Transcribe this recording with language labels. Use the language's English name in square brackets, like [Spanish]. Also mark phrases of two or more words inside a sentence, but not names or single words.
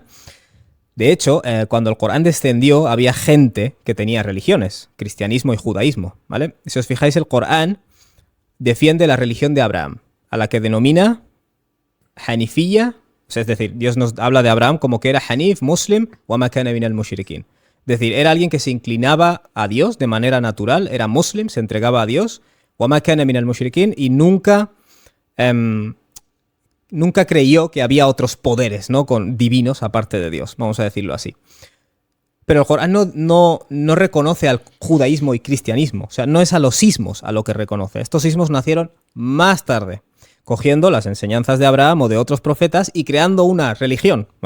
[Spanish] De hecho, cuando el Corán descendió había gente que tenía religiones, cristianismo y judaísmo, ¿vale? Si os fijáis, el Corán defiende la religión de Abraham, a la que denomina Hanifiyya, o sea, es decir, Dios nos habla de Abraham como que era [Arabic] حنيف مسلم وما كان من المشركين. [Spanish] Es decir, era alguien que se inclinaba a Dios de manera natural, era muslim, se entregaba a Dios, [Arabic] وما كان من المشركين, [Spanish] y nunca creyó que había otros poderes, ¿no? Divinos aparte de Dios, vamos a decirlo así. Pero el Corán no reconoce al judaísmo y cristianismo, o sea, no es a los ismos a lo que reconoce. Estos ismos nacieron más tarde, cogiendo las enseñanzas de Abraham o de otros profetas y creando una religión, ¿vale?